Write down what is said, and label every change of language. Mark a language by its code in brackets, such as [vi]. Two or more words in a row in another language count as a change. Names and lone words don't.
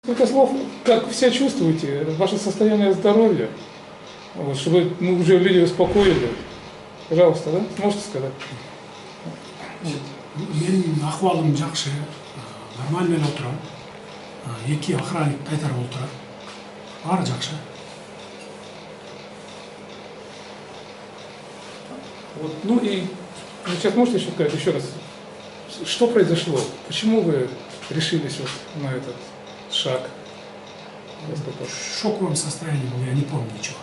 [ru] Несколько слов, как вы себя чувствуете, ваше состояние здоровья, вот, чтобы мы уже люди успокоили. Пожалуйста, да? Сможете сказать? [kk] Менің ахуалым жақсы, нормальмен отырам. Екі охранник қайтарып отырады. Бары жақсы. [ru] Вот, ну и сейчас можете еще сказать еще раз, что произошло? Почему вы решились вот на этот шаг? В шоковом состоянии был, я не помню ничего.